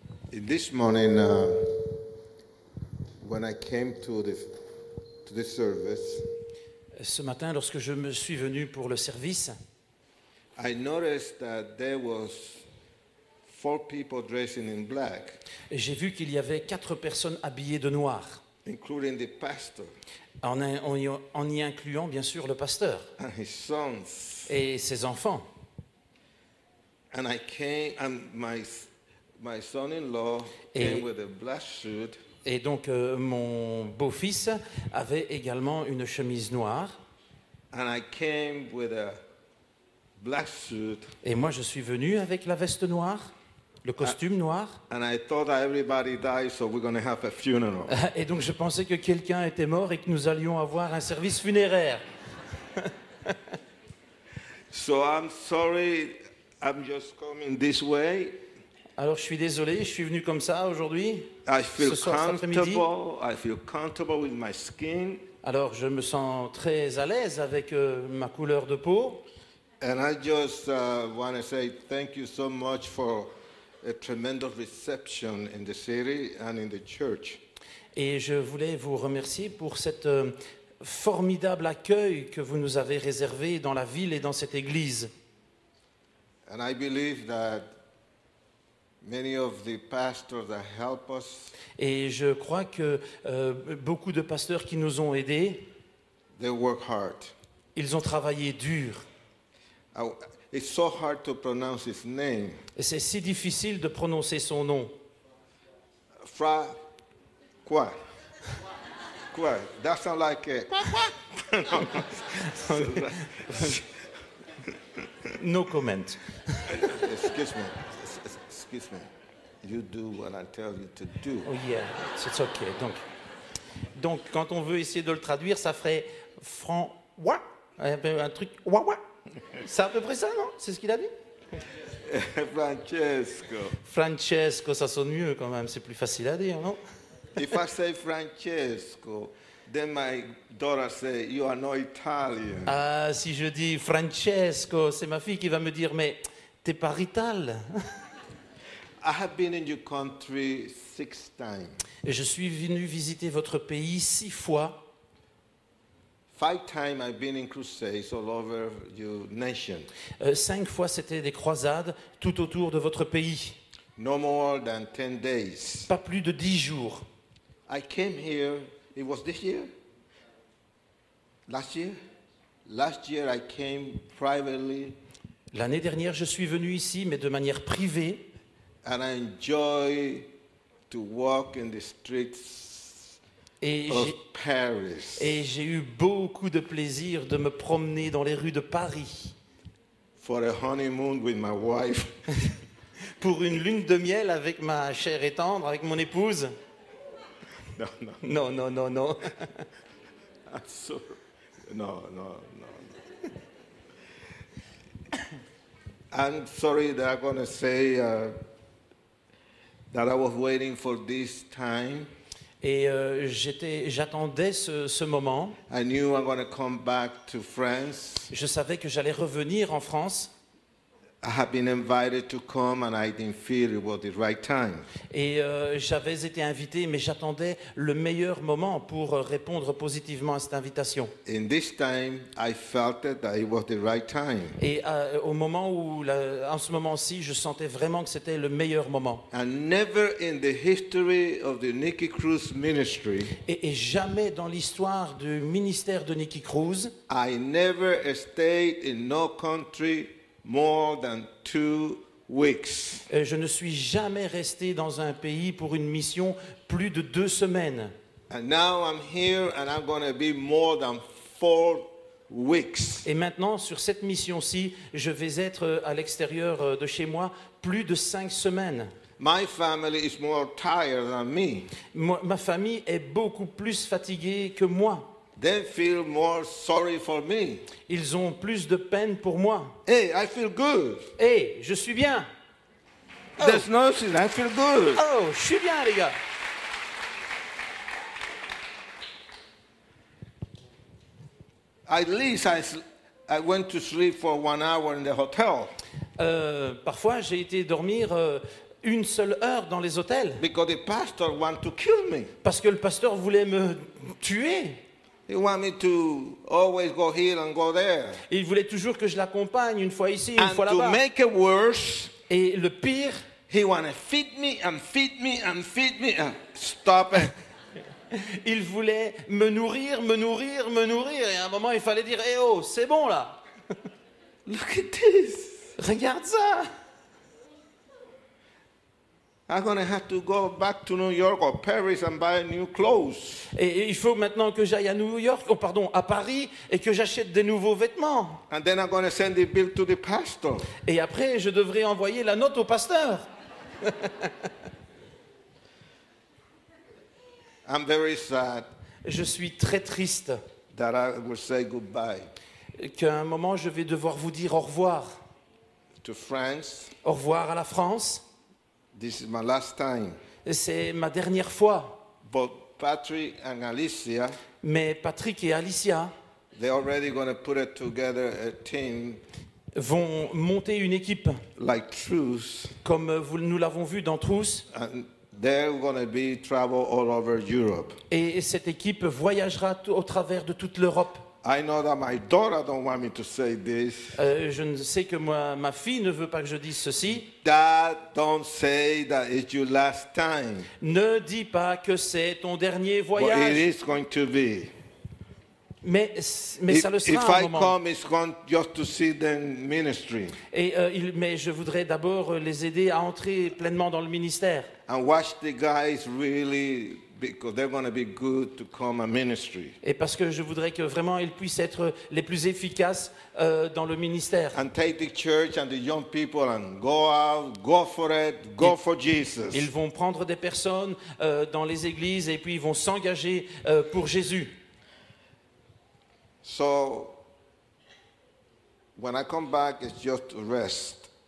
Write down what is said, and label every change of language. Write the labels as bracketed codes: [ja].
[en] This morning, when I came to this service, [fr] Ce matin, lorsque je me suis venu pour le service, [en] I noticed that there was 4 people dressing in black, [fr] j'ai vu qu'il y avait 4 personnes habillées de noir, [en] including the pastor [fr] en y incluant bien sûr le pasteur [en] and his sons. [fr] et ses enfants. [en] And I came, and my son-in-law came with a black suit. [fr] Et donc mon beau-fils avait également une chemise noire. [en] And I came with a black suit. [fr] Et moi je suis venu avec la veste noire, le costume noir. [en] And I thought that everybody died, so we're going to have a funeral. [fr] Et donc je pensais que quelqu'un était mort et que nous allions avoir un service funéraire. [en] So I'm sorry, I'm just coming this way. [fr] Alors je suis désolé, je suis venu comme ça aujourd'hui. [en] I feel [fr] Ce soir, cet après-midi. [en] I feel comfortable with my skin. [fr] Alors je me sens très à l'aise avec ma couleur de peau. [en] And I just want to say thank you so much for a tremendous reception in the city and in the church. [fr] Et je voulais vous remercier pour cet formidable accueil que vous nous avez réservé dans la ville et dans cette église. [en] And I believe that many of the pastors that help us, [fr] Et je crois que beaucoup de pasteurs qui nous ont aidés, [en] they work hard. [fr] ils ont travaillé dur. [en] It's so hard to pronounce his name. [fr] Et c'est si difficile de prononcer son nom. Quoi? [en] That sounds like a... No comment. Excuse me. You do what I tell you to do. Oh yeah, [fr] c'est ok. Donc, quand on veut essayer de le traduire, ça ferait un truc C'est à peu près ça, non? C'est ce qu'il a dit? Francesco, ça sonne mieux quand même. C'est plus facile à dire, non? [en] If I say Francesco, then my daughter say, you are not Italian. [fr] Ah, si je dis Francesco, c'est ma fille qui va me dire, mais t'es pas rital. [en] I have been in your country 6 times. [fr] Et je suis venu visiter votre pays 6 fois. [en] 5 times I've been in crusades all over your nation. [fr] 5 fois, c'était des croisades tout autour de votre pays. [en] No more than 10 days. [fr] Pas plus de 10 jours. [en] I came here, it was this year? Last year? Last year I came privately. [fr] L'année dernière, je suis venu ici, mais de manière privée. [en] And I enjoy to walk in the streets of Paris. [fr] Et j'ai eu beaucoup de plaisir de me promener dans les rues de Paris. [en] For a honeymoon with my wife. [fr] Pour une lune de miel avec ma chère et tendre, avec mon épouse. [en] No. [fr] Non, non, non, non. [en] I'm sorry. No. I'm sorry that I'm going to say that I was waiting for this time. [fr] Et j'attendais ce moment. [en] I knew I'm going to come back to France. [fr] Je savais que j'allais revenir en France. [en] I have been invited to come and I didn't feel it was the right time. [fr] Et j'avais été invité, mais j'attendais le meilleur moment pour répondre positivement à cette invitation. [en] In this time, I felt that it was the right time. [fr] Et au moment où, en ce moment-ci, je sentais vraiment que c'était le meilleur moment. [en] And never in the history of the Nicky Cruz ministry, [fr] Et jamais dans l'histoire du ministère de Nicky Cruz, [en] I never stayed in no country more than 2 weeks. [fr] je ne suis jamais resté dans un pays pour une mission plus de 2 semaines. [en] And now I'm here and I'm going to be more than 4 weeks. [fr] Et maintenant, sur cette mission-ci, je vais être à l'extérieur de chez moi plus de 5 semaines. [en] My family is more tired than me. [fr] Ma famille est beaucoup plus fatiguée que moi. [en] They feel more sorry for me. [fr] Ils ont plus de peine pour moi. [en] Hey, I feel good. [fr] Hey, je suis bien. [en] There's nothing. I feel good. [fr] Oh, je suis bien, les gars. [en] At least I went to sleep for 1 hour in the hotel. [fr] Parfois, j'ai été dormir une seule heure dans les hôtels. [en] Because the pastor want to kill me. [fr] Parce que le pasteur voulait me tuer. [en] He want me to always go here and go there. [fr] Il voulait toujours que je l'accompagne une fois ici, une fois [en] And to [fr] là-bas. [en] make it worse, [fr] Et le pire, [en] he want to feed me and feed me and feed me and stop it. [fr] il voulait me nourrir, me nourrir, me nourrir. Et à un moment, il fallait dire, eh oh, c'est bon là. [en] Look at this. [fr] Regarde ça. [en] I'm going to have to go back to New York or Paris and buy new clothes. [fr] Et il faut maintenant que j'aille à New York, à Paris, et que j'achète des nouveaux vêtements. [en] And then I'm going to send the bill to the pastor. [fr] Et après, je devrais envoyer la note au pasteur. [en] I'm very sad [fr] Je suis très triste [en] that I will say goodbye [fr] qu'à un moment, je vais devoir vous dire au revoir. [en] to France. [fr] Au revoir à la France. [en] This is my last time. [fr] C'est ma dernière fois. [en] But Patrick and Alicia, [fr] Mais Patrick et Alicia [en] they're already going to put it together a team [fr] vont monter une équipe, [en] like Truth, [fr] comme nous l'avons vu dans Trousse. [en] and they're going to be travel all over Europe. [fr] Et cette équipe voyagera au travers de toute l'Europe. [en] I know that my daughter don't want me to say this. [fr] Je ne sais que ma fille ne veut pas que je dise ceci. [en] Dad, don't say that it's your last time. [fr] Ne dis pas que c'est ton dernier [en] But it [fr] voyage. [en] is going to be. [fr] Mais ça le [en] If [fr] sera un [en] I [fr] moment. [en] come, it's going just to see them ministry [fr] Et, mais je voudrais d'abord les aider à entrer pleinement dans le ministère. [en] and watch the guys really, because they're going to be good to come and ministry. [fr] Et parce que je voudrais que vraiment ils puissent être les plus efficaces dans le ministère. [en] And take the church and the young people and go out, go for it, go for Jesus. [fr] Ils vont prendre des personnes dans les églises et puis ils vont s'engager pour Jésus. [en] So, when I come back, it's just to rest.